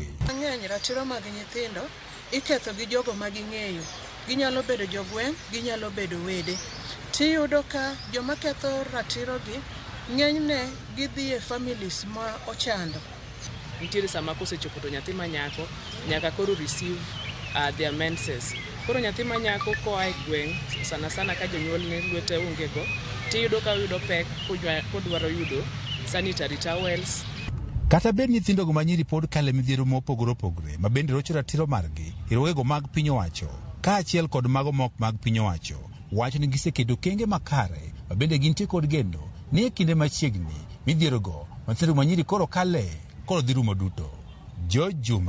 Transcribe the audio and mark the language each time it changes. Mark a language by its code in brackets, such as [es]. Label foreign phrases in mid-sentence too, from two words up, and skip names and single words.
[luo] Ng'eny ratiro mag nyithindo iketho gi jogo ma ging'eyo. Ginyalo bedo jogweng', ginyalo bedo wede. Tiyudo ka joma ketho ratirogi ng'enyne gidhi e families ma ochando. Nitiere sama kosechopo to nyathi manyako nyaka koro [en] receive their menses. [luo] Koro nyathi manyako koa e gweng' sana ka jonyuol ne lwete ongego tiyudo ka yudo pek kodwaro yudo [en] sanitary towels. [luo] Kata bed nyithindo manyiri pod kale midhiero mopogore opogore ma bende rocho ratiro margi riwruoge mag piny owacho ka achiel kod mago mok mag piny owacho wacho ni gisekedo kenge makare ma bende gintie kod geno ni e kinde machiegni midhierogo nyithindo manyiri koro kale koro dhi rumo duto.